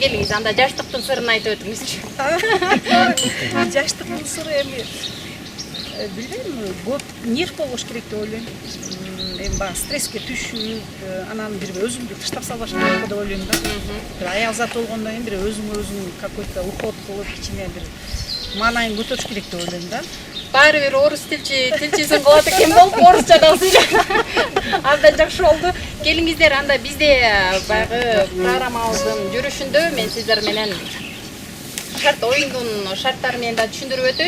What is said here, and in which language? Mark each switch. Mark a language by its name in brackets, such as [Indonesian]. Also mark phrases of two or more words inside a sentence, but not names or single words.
[Kyrgyz] Келиңиз, анда жаштыктын сырын айтып өтүңүзчү. Жаштыктын сыры эми билбейм, көп нерв болбош керек деп ойлойм. Эми баягы стресске түшүп, анан бир өзүмдү тыштап салбаш керек деп ойлойм да. Бир аял зат болгондон кийин бир өзүң [Russian] какой-то уход [Kyrgyz] кылып, кичине бир маанайын көтөрүш керек деп ойлойм да. Баары бир орус тилчисин кылат экен болуп, орусча да абдан жакшы болду. Келиңиздер, анда бизде баягы программабыздын жүрүшүндө мен сиздер менен оюндун шарттары менен да түшүндүрүп өтөйүн.